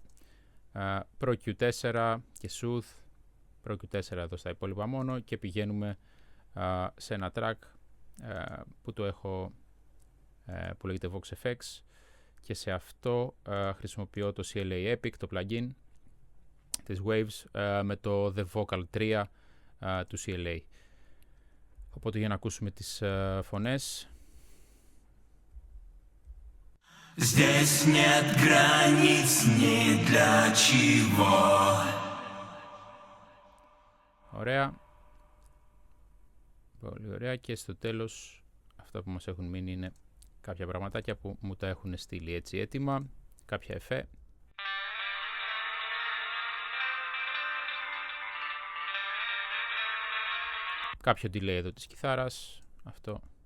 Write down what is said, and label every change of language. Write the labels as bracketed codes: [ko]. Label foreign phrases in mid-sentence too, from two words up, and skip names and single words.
[el] Pro Q4 και Sooth. Pro Q4 εδώ στα υπόλοιπα μόνο, και πηγαίνουμε σε ένα track που το έχω, που λέγεται Vox FX, και σε αυτό χρησιμοποιώ το CLA Epic, το plugin της Waves, με το The Vocal 3 του CLA. Οπότε για να ακούσουμε τις φωνές. [ru] Здесь нет границ ни для чего. [el] Ωραία. Πολύ ωραία. Και στο τέλος αυτά που μας έχουν μείνει είναι κάποια πραγματάκια που μου τα έχουν στείλει έτσι έτοιμα. Κάποια εφέ. Κάποιο delay εδώ της κιθάρας. Αυτό.